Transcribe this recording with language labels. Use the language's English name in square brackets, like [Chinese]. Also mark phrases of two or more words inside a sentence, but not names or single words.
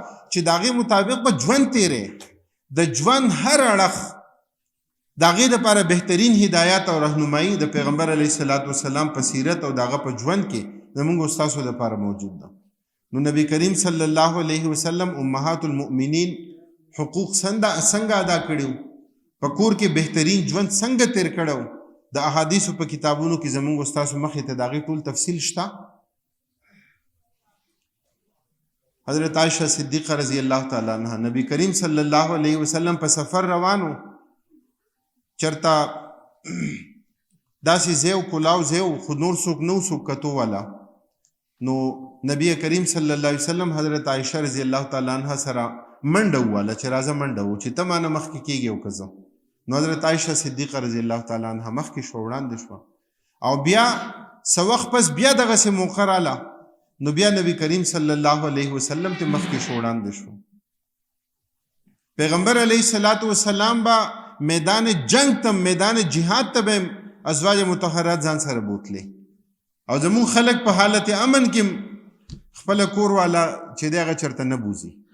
[Pashto] چې د هغې مطابق به ژوند تیرې د ژوند هر اړخ د هغې دپاره بهترین هدایات او رهنمایي د پیغمبر [Arabic] علیه الصلاة والسلام [Pashto] په سیرت او د هغه په ژوند کې زموږ او ستاسو دپاره موجود ده. نو نبی کریم [Arabic] صلی الله علیه وسلم امهات المؤمنین [Pashto] حقوق څنګه ادا کړي په کور کې بهترین ژوند څنګه تیر کړو د احادیثو په کتابونو کې زموږ او ستاسو مخې ته د هغې ټول تفصیل شته. حضرت عائشہ صدیقہ [Arabic] رضی اللہ تعالیٰ عنہ [Pashto] نبی کریم [Arabic] صلی اللہ علیہ وسلم [Pashto] په سفر روانو چرته داسې ځای کلاو ځای خو نور څوک نه څوک کتو والا نو نبی کریم [Arabic] صلی الله علیه وسلم [Pashto] حضرت عائشہ [Arabic] رضی الله تعالیٰ عنہ [Pashto] سره منډه وواله چې راځه منډه و چې ته مانه مخکې کېږې او که زه نو حضرت عائشہ صدیقہ [Arabic] رضی الله تعالیٰ عنہ [Pashto] مخکې شوه وړاندې شوه او بیا څه وخت پس بیا دغسې موقع راله نو بیا نبی کریم [Arabic] صلی الله علیه وسلم [Pashto] ته مخکې شو وړاندې شو. پیغمبر [Arabic] علیه الصلاة والسلام [Pashto] با میدان جنگ ته میدان جهاد ته به ازواج مطهرات ځان سره بوتلې او زمون خلک په حالت امن کې خپل کور والا چې دی هغه چرته نه بوزي.